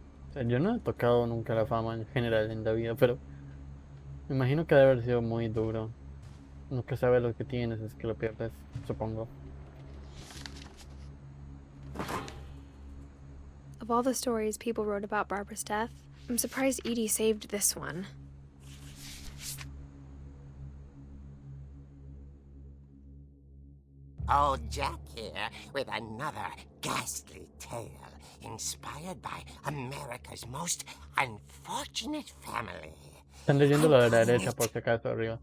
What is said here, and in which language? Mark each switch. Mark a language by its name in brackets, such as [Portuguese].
[Spanish] O sea, yo no he tocado nunca la fama en general en la vida, pero me imagino que debe haber sido muy duro. Nunca sabes lo que tienes, es que lo pierdes, supongo. [English] Of all the stories people wrote about Barbara's death, I'm surprised Edie saved this one. Old Jack here with another ghastly tale inspired by America's most unfortunate family. [Spanish] Están leyendo lo de la derecha por si acaso arriba.